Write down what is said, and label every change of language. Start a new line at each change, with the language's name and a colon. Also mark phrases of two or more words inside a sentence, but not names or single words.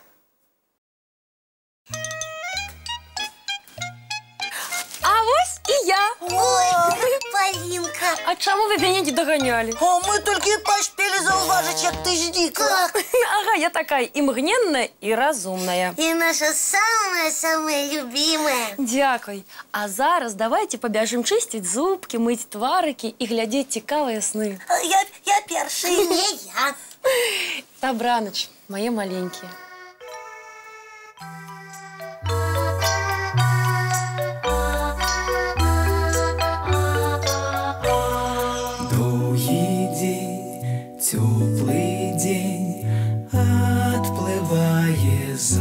Belarusian: А вось і я. Ой, Полинка. А чаму вы мяне не даганялі? А мы толькі паспелі заўважыць, як ты знікла. Ага, я такая імгненная і разумная.
Russian: И наша самая-самая любимая.
Belarusian: Дзякуй. А зараз давайте пабяжым чысціць зубкі, мыць тварыкі і глядзець цікавыя сны. Я першы. Не я. Дабраныч, мае маленькія.
Russian: Теплый день отплывая за